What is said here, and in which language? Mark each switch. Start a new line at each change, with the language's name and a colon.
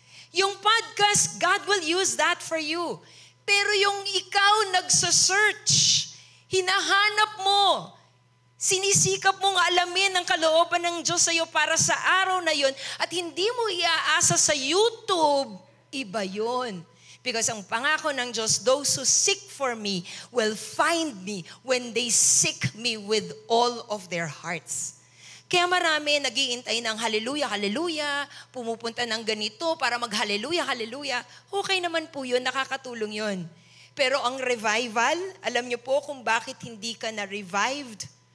Filipino: Yung
English: podcast, God will use that for you.
Filipino: Pero yung ikaw nagsasearch, hinahanap mo, sinisikap mong alamin ang kalooban ng Diyos sa iyo para sa araw na yun at hindi mo iaasa sa YouTube, iba yun.
English: Because
Filipino: ang pangako ng Diyos,
English: those who seek for me will find me when they seek me with all of their hearts.
Filipino: Kaya marami nag-iintay ng hallelujah, hallelujah, pumupunta ng ganito para mag-hallelujah, hallelujah. Okay naman po yun, nakakatulong yun. Pero ang revival, alam niyo po kung bakit hindi ka na-revived?